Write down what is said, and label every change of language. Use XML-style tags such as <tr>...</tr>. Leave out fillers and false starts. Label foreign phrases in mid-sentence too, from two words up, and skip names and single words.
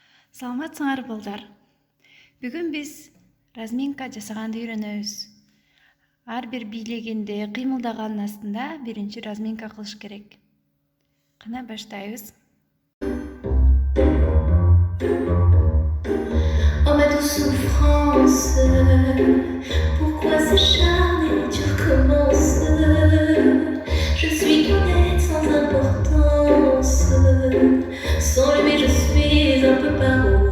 <ky>Саламатсыңар балдар. Бүгүн биз разминка жасаганды үйрөнөбүз. Ар бир бийлегенде, кыймылдаганын астында биринчи разминка кылыш керек. Кана баштайбыз.</ky> <fr>Oh ma douce souffrance, pourquoi s'acharner, tu recommences. Je suis qu'un être sans importance. Sans lui je suis un peu paro.</fr>